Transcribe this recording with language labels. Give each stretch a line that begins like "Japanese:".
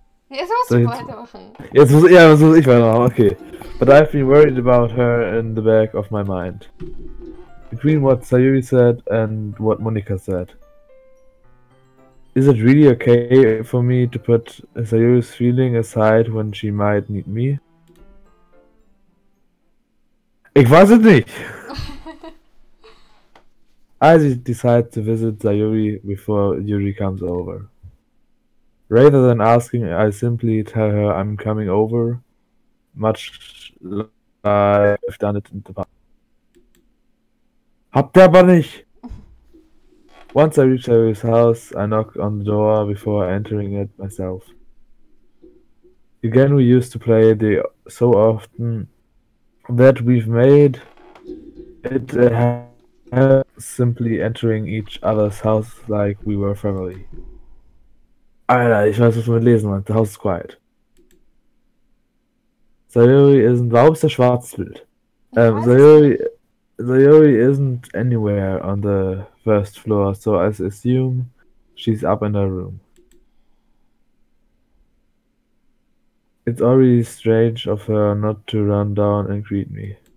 German: Jetzt musst du weitermachen. Jetzt muss ich weitermachen, okay.
English: But I've been worried about her in the back of my mind. Between what Sayuri said and what Monika said. Is it really okay for me to put Sayuri's feeling aside when she might need me? Ich weiß es nicht. I decide to visit Sayuri before Yuri comes over. Rather than asking, I simply tell her I'm coming over, much like I've done it in the past.
German: Habt ihr aber nicht!
English: Once I reach Sayuri's house, I knock on the door before entering it myself. The game we used to play so often that we've made it simply entering each other's house like we were family.
German: Alter, ich weiß, was du mit lesen meinst.
English: The house is quiet. Sayuri isn't.
German: Warum ist der schwarzes Bild?
English: Sayuri isn't anywhere on the first floor, so I assume she's up in her room. It's already strange of her not to run down and greet me.